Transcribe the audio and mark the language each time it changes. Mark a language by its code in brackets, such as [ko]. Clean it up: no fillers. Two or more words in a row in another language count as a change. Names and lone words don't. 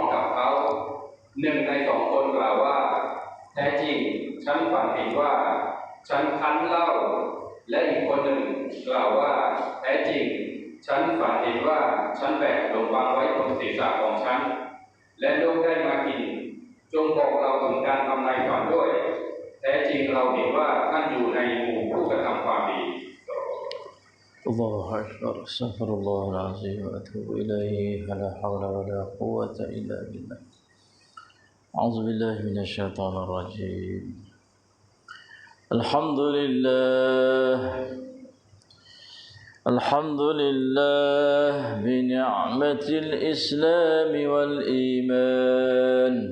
[th] กับเขา1 ใน 2 คนกล่าวว่าแท้จริงฉันฝันเห็นว่าฉันคั้นเหล้าและอีกคนหนึ่งกล่าวว่าแท้จริงฉันฝันเห็นว่าฉันแบกขนมปังไว้บนศีรษะของฉันและลูกได้มากินจงบอกเราถึงการทำนายฝันด้วยแท้จริงเราเห็นว่าท่านอยู่ในหมู่ผู้กระทำความดี [ar] الله أكبر استغفر الله العظيم وأتوب إليه لا حول ولا قوة إلا بالله أعوذ بالله من الشيطان الرجيم الحمد لله بنعمة الإسلام والإيمان